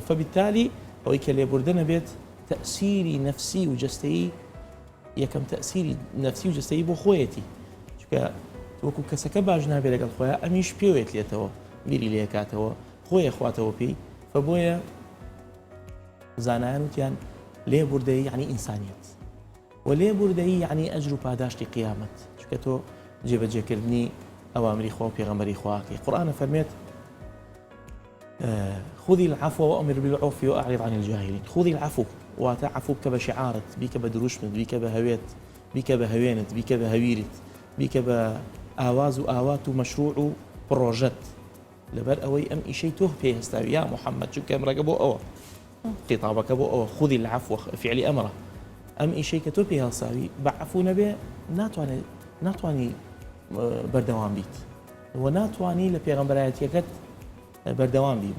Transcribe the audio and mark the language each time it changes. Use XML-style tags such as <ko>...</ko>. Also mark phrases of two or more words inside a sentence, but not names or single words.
<ckb>فبالتالي ئەوەی کە لێبوردە نەبێت تەئسیری نەفسی و جەستەیی، یەکەم تەئسیری نەفسی و جەستەیی بۆ خۆیەتی، چونکە وەکو کەسەکە باش نابێت لەگەڵ خۆیان، ئەمیش پێوێت لێتەوە بیری لێ کاتەوە، خۆیە خواتەوە پێی. فبۆیە زانایان وتیان لێبوردەیی یعنی ئینسانیەت، و لێبوردەیی یعنی ئەجر و پاداشتی قیامەت، چونکە تۆ جێبەجێکردنی ئەوامری خوا و پێغەمبەری خواکەی. قورئان فەرمێت</ckb> <ar>خذي العفو وأمر بالعرف وأعرض عن الجاهلين. خذي العفو</ar> <ckb>واتە عفو بکە بە شعارت، بیکە بە دروشمت، بیکە بە هەوێت، بیکە بە هەوێنت، بیکە بە هەویرت، بیکە بە ئاواز و ئاوات و مەشروع و پڕۆژەت، لەبەر ئەوەی ئەم ئیشەی تۆ پێهێستاوی یا محەممەد، چونکە ئەمڕەکە بۆ ئەوە خیتابەکە بۆ ئەوە.</ckb> <ar>خذي العفو</ar> <ckb>فعلی ئەمرە، ئەم ئیشەی کە تۆ پێهێڵساوی بە عەفو نەبێ ناتوانی بەردەوام بیت و ناتوانی لە پێغەمبەرایەتیەکەت بەردەوام بی.</ckb>